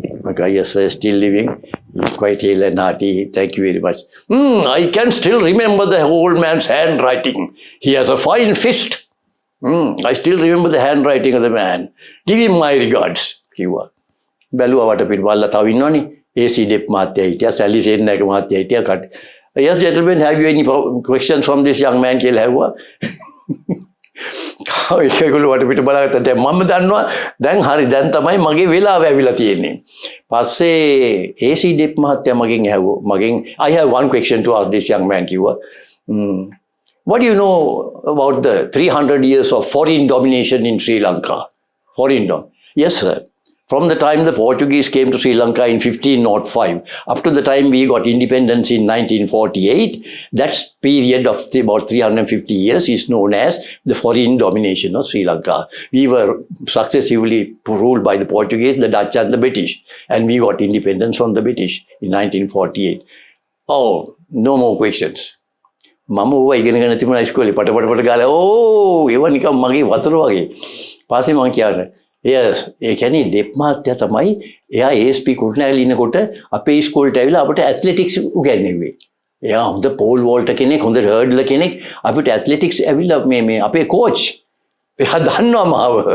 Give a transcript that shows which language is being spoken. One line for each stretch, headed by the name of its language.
English: Okay, yes, sir, still living. He's quite hale and hearty. Thank you very much. I can still remember the old man's handwriting. He has a fine fist. I still remember the handwriting of the man. Give him my regards.
Sinhala: කිව්වා. බැලුවා වටපිට බලලා තව ඉන්නවනේ. AC Dep මහත්තයා හිටියා, සැලි සේනායක මහත්තයා හිටියා.
English: Yes, gentlemen, have you any questions from this young man
Sinhala: කියලා
English: ඇහුවා.
Sinhala: ඒගොල්ලෝ වටපිට බලාගත්තා. දැන් මම දන්නවා දැන් හරි දැන් තමයි මගේ වෙලාව ඇවිල්ලා තියෙන්නේ. පස්සේ AC Dep මහත්තයා මගෙන් ඇහුවා.
English: I have one question to ask this young man
Sinhala: කිව්වා.
English: What do you know about the 300 years of foreign domination in Sri Lanka? Yes, sir. From the time the Portuguese came to Sri Lanka in 1505 up to the time we got independence in 1948, that period of about 350 years is known as the foreign domination of Sri Lanka. We were successively ruled by the Portuguese, the Dutch and the British, and we got independence from the British in 1948. Oh, no more questions.
Sinhala: මම ඕවා ඉගෙනගෙන තිබුණා ඉස්කෝලේ පට ගාලා ඒවා නිකන් මගේ වතුර වගේ. පස්සේ මම කියන්නේ yes, ඒ කියන්නේ ඩෙප් මහත්තයා තමයි එයා ASP කුරුණෑගල ඉන්නකොට අපේ ඉස්කෝලේට ඇවිල්ලා අපිට ඇත්ලටික්ස් උගන්වුවේ. එයා හොඳ පෝල් වෝල්ටර් කෙනෙක්, හොඳ හර්ඩ්ලර් කෙනෙක්. අපිට ඇත්ලටික්ස් ඇවිල්ලා මේ අපේ කෝච් එයා දන්නවා මාව.